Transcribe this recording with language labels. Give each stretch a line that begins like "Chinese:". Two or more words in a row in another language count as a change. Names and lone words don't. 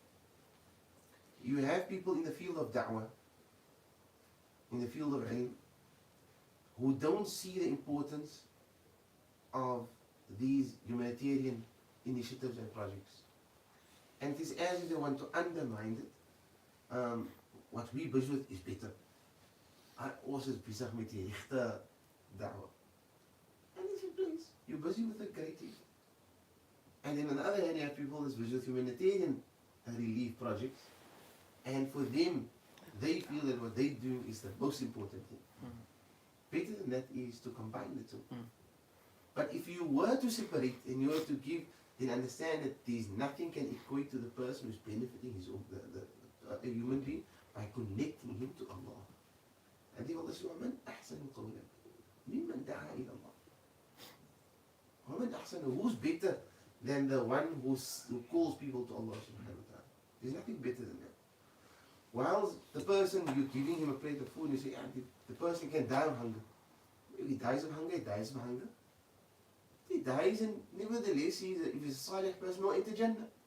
English: You have people in the field of da'wah, in the field of ilm, who don't see the importance of these humanitarian initiatives and projects. And it is as if they want to undermine it. What we busy with is better.
Afrikaans: Ons is besig met die regte da'wah.
English: And it's your place. You're busy with a great thing. And then on the other hand, you have people that's busy with humanitarian relief projects. And for them, they feel that what they do is the most important thing. Better than that is to combine the two. But if you were to separate and you were to give, then understand that there's nothing can equate to the person who's benefiting his own, a human being, by connecting him to Allah. And they will say,
Arabic: وَمَنْ أَحْسَنُ قَوْلًا مِمَّنْ دَعَا إِلَى اللَّهِ. وَمَنْ أَحْسَنُ,
English: who's better than the one who calls people to Allah
Arabic: سبحانه وتعالى?
English: There's nothing better than that. While the person, you're giving him a plate of food, you say, the person can die of hunger. If he dies of hunger, he dies of hunger. He dies, and nevertheless, if he's a salih person, he'll enter Jannah.